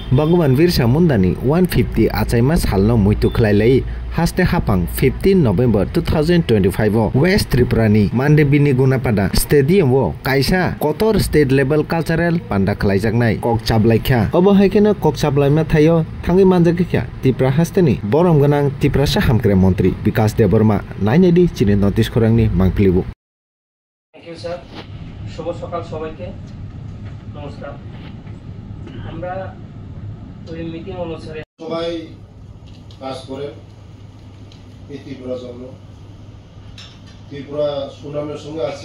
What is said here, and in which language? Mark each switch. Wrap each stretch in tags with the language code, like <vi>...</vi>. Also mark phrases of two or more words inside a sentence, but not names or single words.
<trp>भगवान बिरसा मुंडानि 150 आचाइमा सालनो मृत्यु खलाइलाई हास्ते हापां 15 नवेम्बर 2025 वेस्ट त्रिपुरानि मान्डेबिनि गुनापादा स्टेडियम काइसा कतर</trp> <en>state level cultural</en> <trp>पान्डा खलाइजाकनाय कक चाबलाइख्या अबो हाइकेनो कक चाबलाइमा थायो थांगि मानजाकिख्या त्रिपुरा हास्तेनि बरम गोनां त्रिपुरा हामग्रा मन्त्री विकास देबबर्मा नाइनेदि चिनि नोटिस खरांनि मांफिलिबु।</trp> <en>Thank you sir.</en> <bn>শুভ সকাল সবাইকে নমস্কার। আমরা ওই মিটিং অনুসারে সবাই কাজ করে এই ত্রিপুরার জন্য। ত্রিপুরা সুনামের সঙ্গে আছে।</bn>